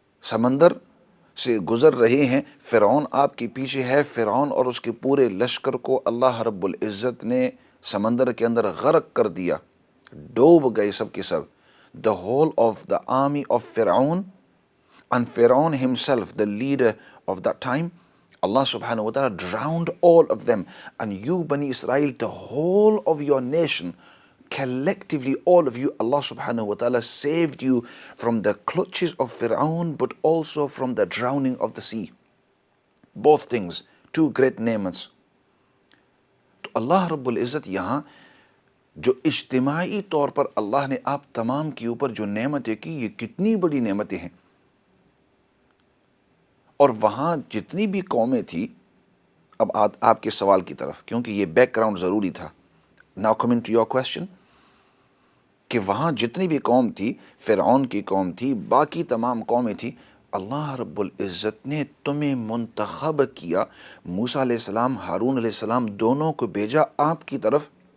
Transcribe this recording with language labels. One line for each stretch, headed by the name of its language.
Urdu: سمندر سے گزر رہے ہیں، فرعون آپ کے پیچھے ہے، فرعون اور اس کے پورے لشکر کو اللہ رب العزت نے سمندر کے اندر غرق کر دیا، ڈوب گئے سب کے سب۔
English: The whole of the army of Fir'aun and Fir'aun himself, the leader of that time, Allah subhanahu wa ta'ala drowned all of them. And you Bani Israel, the whole of your nation, collectively all of you, Allah subhanahu wa ta'ala saved you from the clutches of Fir'aun, but also from the drowning of the sea. Both things, two great ni'mats.
Urdu: تو اللہ رب العزت یہاں جو اجتماعی طور پر اللہ نے آپ تمام کے اوپر جو نعمتیں کی، یہ کتنی بڑی نعمتیں ہیں۔ اور وہاں جتنی بھی قومیں تھی، اب آپ کے سوال کی طرف، کیونکہ یہ بیک گراؤنڈ ضروری تھا۔
English: Now coming to your question،
Urdu: کہ وہاں جتنی بھی قوم تھی، فرعون کی قوم تھی، باقی تمام قومیں تھی، اللہ رب العزت نے تمہیں منتخب کیا، موسیٰ علیہ السلام، ہارون علیہ السلام دونوں کو بھیجا آپ کی طرف،